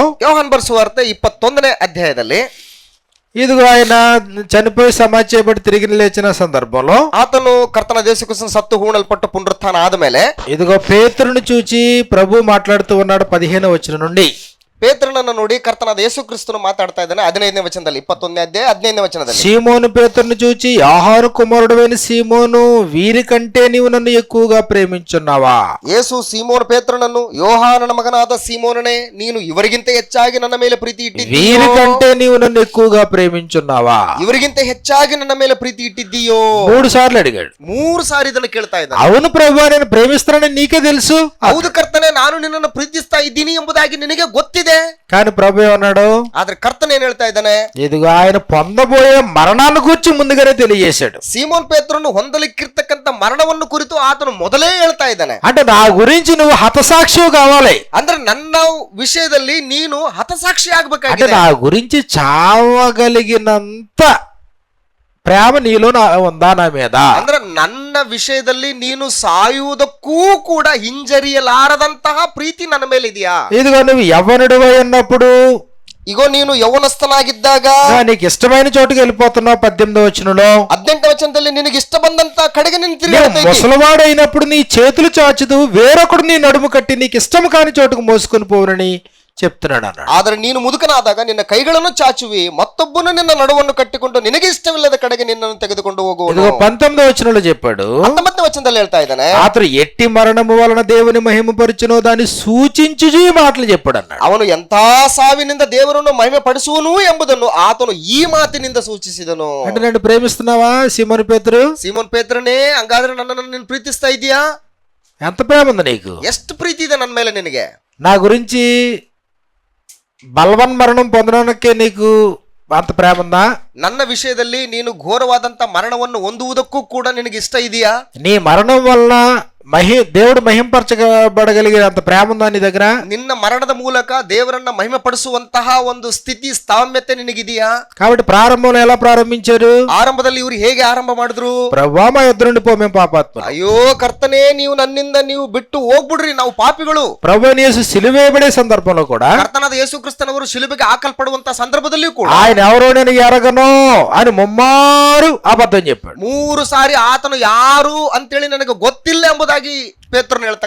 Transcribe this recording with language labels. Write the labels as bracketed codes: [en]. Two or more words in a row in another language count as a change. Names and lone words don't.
[kn] ಯೋಹಾನ್ ಬರೆಸುವಾರ್ತೆ 21ನೇ ಅಧ್ಯಾಯದಲ್ಲಿ [te] ఇదిగో ఆయన చనిపోయి సమాధి చేయబడి తిరిగి లేచిన సందర్భంలో [kn] ಆತನು ಕರ್ತನ ಯೇಸುಕ್ರಿಸ್ತನ ಸತ್ತು ಹೂಣಲ್ಪಟ್ಟು ಪುನರುತ್ಥಾನ ಆದಮೇಲೆ [te] ఇదిగో పేతురును చూచి ప్రభు మాట్లాడుతూ ఉన్నాడు 15వ వచనం నుండి. [kn] ಪೇತ್ರನನ್ನು ನೋಡಿ ಕರ್ತನಾದ ಯೇಸು ಕ್ರಿಸ್ತನು ಮಾತಾಡ್ತಾ ಇದ್ದಾನೆ 15ನೇ ವಚನದಲ್ಲಿ, 21ನೇ ಅಧ್ಯಾಯ 15ನೇ ವಚನದಲ್ಲಿ. [te] సీమోను పేతురును చూచి యోహాను కుమారుడైన సీమోను వీరికంటే నీవు నన్ను ఎక్కువగా ప్రేమించున్నావా? [kn] ಯೇಸು ಸೀಮೋನ್ ಪೇತ್ರನನ್ನು, ಯೋಹಾನನ ಮಗನಾದ ಸೀಮೋನನೇ, ನೀನು ಇವರಿಗಿಂತ ಹೆಚ್ಚಾಗಿ ನನ್ನ ಮೇಲೆ ಪ್ರೀತಿ ಇಟ್ಟಿದ್ದೀಯೋ? [te] వీరికంటే నీవు నన్ను ఎక్కువగా ప్రేమించున్నావా? [kn] ಇವರಿಗಿಂತ ಹೆಚ್ಚಾಗಿ ನನ್ನ ಮೇಲೆ ಪ್ರೀತಿ ಇಟ್ಟಿದ್ದೀಯೋ? [te] 3 సార్లు అడిగాడు. [kn] 3 ಸಾರಿ ಇದನ್ನು ಕೇಳ್ತಾ ಇದ್ದಾನೆ. [te] అవును ప్రభు, నేను ప్రేమిస్తానని నీకే తెలుసు. [kn] ಹೌದು ಕರ್ತನೆ, ನಾನು ನಿನ್ನನ್ನು ಪ್ರೀತಿಸ್ತಾ ಇದ್ದೀನಿ ಎಂಬುದಾಗಿ ನಿನಗೆ ಗೊತ್ತಿದೆ. [te] కానీ ప్రభు ఏమన్నాడు? [kn] ಆದ್ರೆ ಕರ್ತನ ಏನ್ ಹೇಳ್ತಾ ಇದ್ದಾನೆ? [te] ఇదిగో ఆయన పొందబోయే మరణాన్ని గురించి ముందుగానే తెలియజేశాడు. [kn] ಸೀಮೋನ್ ಪೇತ್ರನು ಹೊಂದಲಿಕ್ಕಿರ್ತಕ್ಕಂಥ ಮರಣವನ್ನು ಕುರಿತು ಆತನು ಮೊದಲೇ ಹೇಳ್ತಾ ಇದ್ದಾನೆ. [te] అంటే నా గురించి నువ్వు హతసాక్షివి కావాలి. [kn] ಅಂದ್ರೆ ನನ್ನ ವಿಷಯದಲ್ಲಿ ನೀನು ಹತಸಾಕ್ಷಿ [te] అంటే [kn] ಆಗ್ಬೇಕಾಗಿದೆ. [te] నా గురించి చావగలిగినంత ప్రేమ నీలో ఉందా నా మీద? [kn] ಅಂದ್ರೆ ನನ್ನ ವಿಷಯದಲ್ಲಿ ನೀನು ಸಾಯುವುದಕ್ಕೂ ಕೂಡ ಹಿಂಜರಿಯಲಾರದಂತಹ ಪ್ರೀತಿ ನನ್ನ ಮೇಲೆ ಇದೆಯಾ? [te] ఇదిగో నువ్వు యవ్వనుడివై ఉన్నప్పుడు, [kn] ಇಗೋ ನೀನು ಯೌವನಸ್ಥನಾಗಿದ್ದಾಗ [te] నీకు ಇಷ್ಟమైన చోటుకి వెళ్ళిపోతున్నావు 18వ వచనంలో. [kn] 18ನೇ ವಚನದಲ್ಲಿ ನಿನಗೆ ಇಷ್ಟ ಬಂದಂತ ಕಡೆಗೆ ನಿನ್ನ [te] నువ్వు [kn] ತಿರುಗಿ [te] ముసలివాడైనప్పుడు నీ చేతులు చాచుదు వేరొకడు నీ నడుము కట్టి నీకు ఇష్టం కాని చోటుకు మోసుకొని పోవునని చెప్తున్నాడు అన్నాడు. [kn] ಆದ್ರೆ ನೀನು ಮುದುಕನಾದಾಗ ನಿನ್ನ ಕೈಗಳನ್ನು ಚಾಚುವಿ, ಮತ್ತೊಬ್ಬನು ನಿನ್ನ ನಡುವನ್ನು ಕಟ್ಟಿಕೊಂಡು ನಿನಗೆ ಇಷ್ಟವಿಲ್ಲದ ಕಡೆಗೆ ನಿನ್ನನ್ನು ತೆಗೆದುಕೊಂಡು ಹೋಗುವನು. [te] ఇదిగో 19వ వచనంలో చెప్పాడు, [kn] 19ನೇ ವಚನದಲ್ಲಿ ಹೇಳ್ತಾ ಇದ್ದಾನೆ, [te] అతడు ఎట్టి మరణము వలన దేవుని మహిమపరచునో దాన్ని సూచించు ఈ మాటలు చెప్పాడు అన్నాడు. [kn] ಅವನು ಎಂಥಾ ಸಾವಿನಿಂದ ದೇವರನ್ನು ಮಹಿಮೆ ಪಡಿಸುವನು ಎಂಬುದನ್ನು ಆತನು ಈ ಮಾತಿನಿಂದ ಸೂಚಿಸಿದನು. [te] అంటే నన్ను ప్రేమిస్తున్నావా సీమోను పేతురు? [kn] ಸೀಮೋನ್ ಪೇತ್ರನೇ, ಹಂಗಾದ್ರೆ ನನ್ನನ್ನು ನೀನು ಪ್ರೀತಿಸ್ತಾ ಇದೀಯಾ? [te] ఎంత ప్రేమ ఉంది నీకు? [kn] ಎಷ್ಟು ಪ್ರೀತಿ ಇದೆ ನನ್ನ ಮೇಲೆ ನಿನಗೆ? [te] నా గురించి బలవన్ మరణం పొందడానికే నీకు అంత ప్రేమ ఉందా? [kn] ನನ್ನ ವಿಷಯದಲ್ಲಿ ನೀನು ಘೋರವಾದಂತ ಮರಣವನ್ನು ಹೊಂದುವುದಕ್ಕೂ ಕೂಡ ನಿನಗೆ ಇಷ್ಟ ಇದೆಯಾ? [te] నీ మరణం వల్ల దేవుడు మహింపరచబడగలిగినంత ప్రేమ ఉందా నీ దగ్గర? [kn] ನಿನ್ನ ಮರಣದ ಮೂಲಕ ದೇವರನ್ನ ಮಹಿಮೆ ಪಡಿಸುವಂತಹ ಒಂದು ಸ್ಥಿತಿ ಸಾಮ್ಯತೆ ನಿನಗಿದೆಯಾ? [te] కాబట్టి ప్రారంభంలో ఎలా ప్రారంభించారు? [kn] ಆರಂಭದಲ್ಲಿ ಇವರು ಹೇಗೆ ಆರಂಭ ಮಾಡಿದ್ರು? [te] ప్రభువా మా యుద్ధ నుండి పో, మేము పాపాత్ములం. [kn] ಅಯ್ಯೋ ಕರ್ತನೇ, ನೀವು ನನ್ನಿಂದ ನೀವು ಬಿಟ್ಟು ಹೋಗ್ಬಿಡ್ರಿ, ನಾವು ಪಾಪಿಗಳು. [te] ప్రభువైన యేసు సిలువేయబడే సందర్భంలో కూడా, [kn] ಕರ್ತನಾದ ಯೇಸು ಕ್ರಿಸ್ತನವರು ಶಿಲುಬೆಗೆ ಹಾಕಲ್ಪಡುವಂತಹ ಸಂದರ್ಭದಲ್ಲಿಯೂ ಕೂಡ [te] ఆయన ఎవరో నేను ఎరగను అని ముమ్మారు అబద్ధం చెప్పాడు. [kn] 3 ಸಾರಿ ಆತನು ಯಾರು ಅಂತೇಳಿ ನನಗೆ ಗೊತ್ತಿಲ್ಲ ಎಂಬುದಾಗಿ ಪೇತ್ರನು ಹೇಳ್ತಾರೆ.